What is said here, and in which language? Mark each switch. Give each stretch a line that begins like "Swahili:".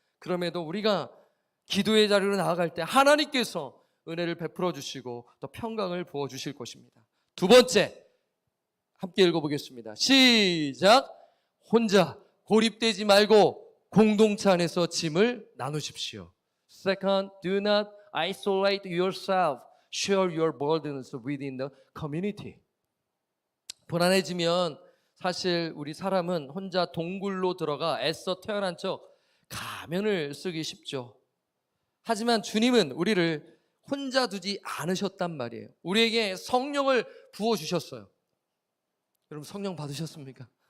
Korean: 그럼에도 우리가 기도의 자리로 나아갈 때 하나님께서 은혜를 베풀어 주시고 또 평강을 부어 주실 것입니다. 두 번째, 함께 읽어보겠습니다. 시작. 혼자 고립되지 말고 공동체 안에서 짐을 나누십시오.
English: Second, do not isolate yourself. Share your burdens within the community.
Korean: 불안해지면 사실 우리 사람은 혼자 동굴로 들어가 애써 태어난 척 가면을 쓰기 쉽죠. 하지만 주님은 우리를 혼자 두지 않으셨단 말이에요. 우리에게 성령을 부어주셨어요. 여러분, 성령 받으셨습니까?